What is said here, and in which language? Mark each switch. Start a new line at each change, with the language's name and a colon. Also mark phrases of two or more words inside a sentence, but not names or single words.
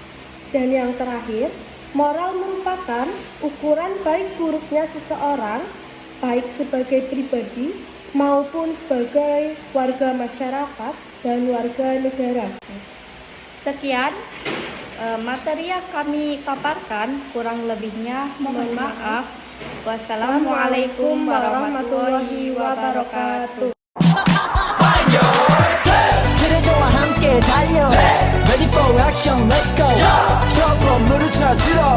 Indonesian: Dan yang terakhir, moral merupakan ukuran baik buruknya seseorang, baik sebagai pribadi maupun sebagai warga masyarakat dan warga negara. Sekian materi yang kami paparkan, kurang lebihnya mohon maaf.
Arabic: والسلام عليكم ورحمة الله وبركاته.
Korean: 트레저와 함께 달려
English: Ready for action, let's go
Korean: 추억 건물을 찾으러